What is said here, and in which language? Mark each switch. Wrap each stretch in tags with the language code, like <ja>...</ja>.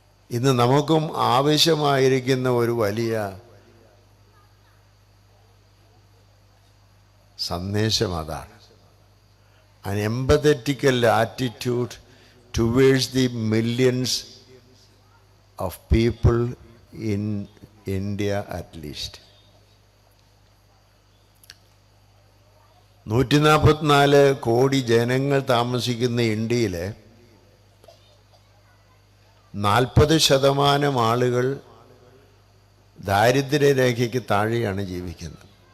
<ml>ഇന്ന് നമുക്കും ആവശ്യമായിരിക്കുന്ന ഒരു വലിയ സന്ദേശം അതാണ്.</ml> <en>An empathetical attitude towards the millions of people in India at least.</en> <ml>144 കോടി ജനങ്ങൾ താമസിക്കുന്ന ഇന്ത്യയിലെ 40% ആളുകൾ ദാരിദ്ര്യരേഖയ്ക്ക് താഴെയാണ് ജീവിക്കുന്നത്.</ml>